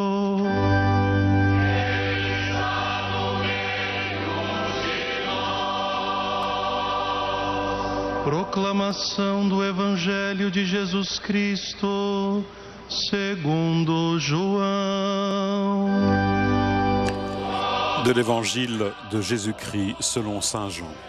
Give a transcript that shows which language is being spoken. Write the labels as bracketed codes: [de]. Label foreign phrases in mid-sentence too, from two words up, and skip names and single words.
[pt] Proclamação do Evangelho de Jesus Cristo, segundo João. [fr] De l'évangile de Jésus-Christ selon Saint Jean.